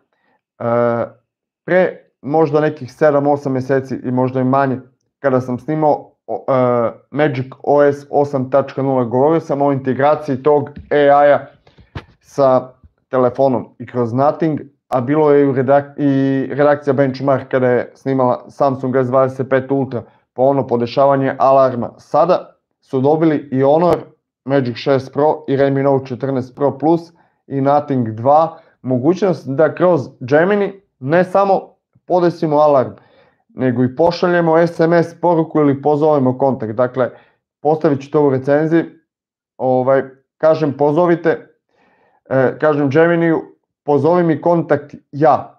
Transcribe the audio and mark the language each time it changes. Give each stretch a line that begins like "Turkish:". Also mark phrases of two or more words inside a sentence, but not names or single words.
Croatian: pre možda nekih 7-8 mjeseci i možda i manje, kada sam snimao Magic OS 8.0, govorio sam o integraciji tog AI-a sa telefonom i kroz Nothing, a bilo je i redakcija Benchmark kada je snimala Samsung S25 Ultra, po ono podešavanje alarma. Sada su dobili i Honor Magic 6 Pro i Redmi Note 14 Pro Plus i Nothing 2, mogućnost da kroz Gemini ne samo podesimo alarm, nego i pošaljemo SMS poruku ili pozovemo kontakt. Dakle, postavit ću to u recenziji, kažem pozovite, kažem Geminiju, pozovi mi kontakt ja.